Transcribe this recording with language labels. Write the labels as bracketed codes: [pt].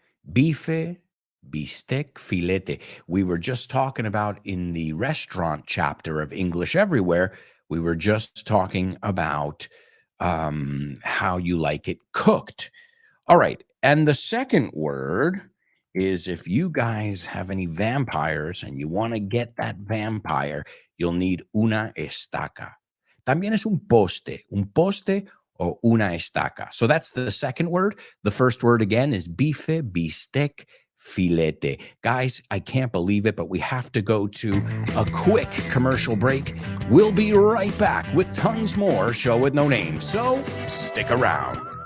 [es] Bife, bistec, filete. [en] We were just talking about in the restaurant chapter of English Everywhere, we were just talking about how you like it cooked. All right. And the second word is if you guys have any vampires and you want to get that vampire, you'll need una estaca. [es] También es un poste o una estaca. [en] So that's the second word. The first word again is [es] bife, bistec, filete. [en] Guys, I can't believe it, but we have to go to a quick commercial break. We'll be right back with tons more Show with No Name. So stick around.